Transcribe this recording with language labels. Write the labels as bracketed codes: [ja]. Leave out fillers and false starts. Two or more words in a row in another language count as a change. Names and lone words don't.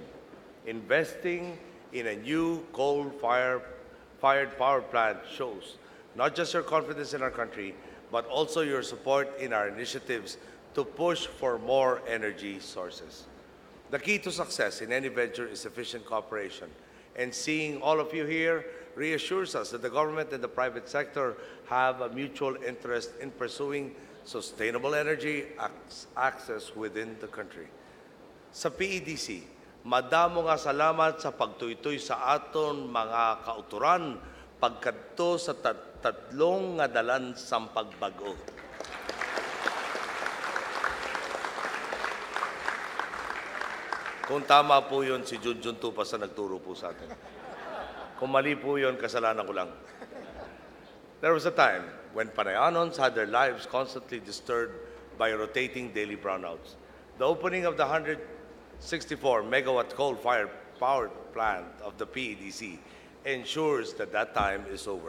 [en] Investing in a new coal-fired power plant shows not just your confidence in our country, but also your support in our initiatives to push for more energy sources. The key to success in any venture is efficient cooperation, and seeing all of you here reassures us that the government and the private sector have a mutual interest in pursuing sustainable energy access within the country. [hil] Sa PEDC, madamo nga salamat sa pagtuytoy sa aton mga kauturan pagkadto sa tatlong nga dalan sang pagbago. [tl] Kung tama po yun, si Junjun Tupas na nagturo po sa atin. Kung mali po yun, kasalanan ko lang. [en] There was a time when Panayanons had their lives constantly disturbed by rotating daily brownouts. The opening of the 164-megawatt coal-fired power plant of the PEDC ensures that that time is over.